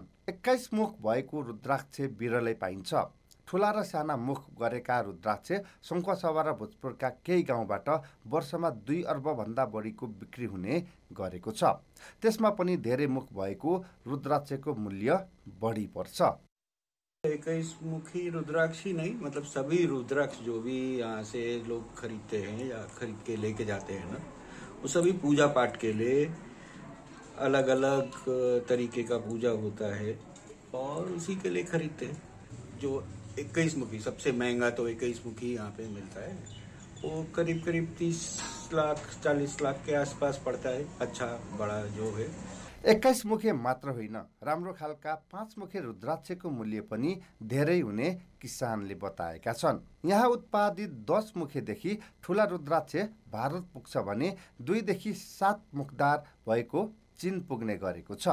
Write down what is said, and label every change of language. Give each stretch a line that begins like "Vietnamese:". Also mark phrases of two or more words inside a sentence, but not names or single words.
Nepali: 21 मुख भएको रुद्राक्ष बिरलै पाइन्छ। ठुला र साना मुख गरेका रुद्राक्ष सङ्खुवासभा र भोजपुरका केही गाउँबाट वर्षमा 2 अर्बभन्दा बढीको बिक्री हुने गरेको छ। त्यसमा पनि धेरै मुख भएको रुद्राक्षको मूल्य बढी पर्छ।
Hindi: 21 मुखी रुद्राक्ष ही नहीं, मतलब सभी रुद्राक्ष जो भी यहाँ से लोग खरीदते हैं या खरीद के लेके जाते हैं ना, वो सभी पूजा पाठ के लिए अलग अलग तरीके का पूजा होता है और उसी के लिए खरीदते हैं। जो 21 मुखी सबसे महंगा तो 21 मुखी यहाँ पे मिलता है, वो करीब करीब 30 लाख 40 लाख के आसपास पड़ता है। अच्छा बड़ा जो है
Nepali: 21 मुखे मात्र होइन, राम्रो खालका 5 मुखे रुद्राक्षको मूल्य पनि धेरै हुने किसानले बताएका छन्। यहाँ उत्पादित 10 मुखेदेखि ठुला रुद्राक्ष भारत पुग्छ भने 2 देखि 7 मुखदार भएको चीन पुग्ने गरेको छ।